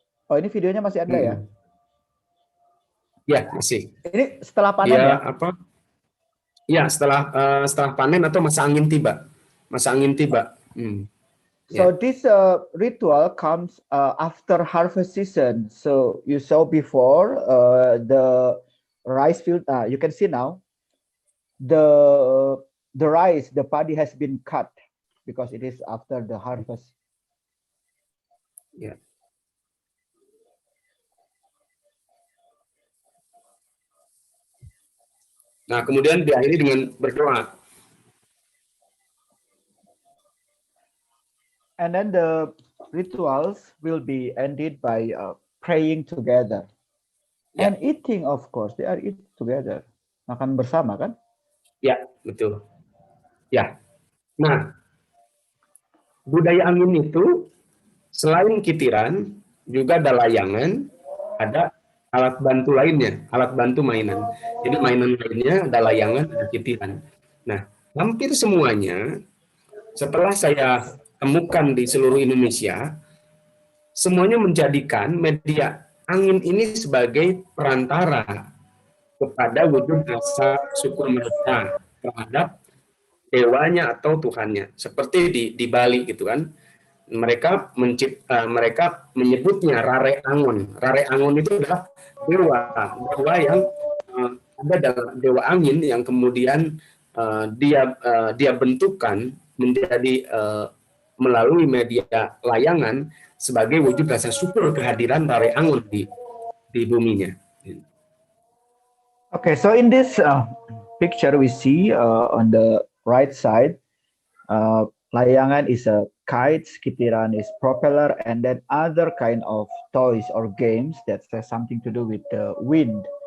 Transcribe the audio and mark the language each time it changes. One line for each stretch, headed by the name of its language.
Indonesian: Oh, ini videonya masih ada ya? Ya, masih. Ini setelah panen ya? Ya, setelah panen atau masa angin tiba. Masa angin tiba.
English: So this ritual comes after harvest season. So you saw before the rice field. You can see now the rice, the paddy has been cut because it is after the harvest. Yeah.
Indonesian: Nah, kemudian diakhiri dengan berdoa.
English: And then the rituals will be ended by praying together. And eating, of course, they are eating together.
Indonesian: Makan bersama kan? Ya, betul. Ya. Nah, budaya angin itu selain kitiran, juga ada layangan, ada alat bantu lainnya, alat bantu mainan. Jadi mainan lainnya ada layangan, ada kitiran. Nah, hampir semuanya setelah saya temukan di seluruh Indonesia, semuanya menjadikan media angin ini sebagai perantara kepada wujud rasa syukur mereka terhadap dewanya atau Tuhannya. Seperti di Bali gitu kan. Mereka menyebutnya Rare Angon. Rare Angon itu adalah dewa yang ada dalam dewa angin yang kemudian dia bentukkan menjadi melalui media layangan sebagai wujud rasa syukur kehadiran Rare Angon di buminya.
English: Okay, so in this picture we see on the right side, layangan is a kite, kitiran is propeller, and then other kind of toys or games that has something to do with the wind.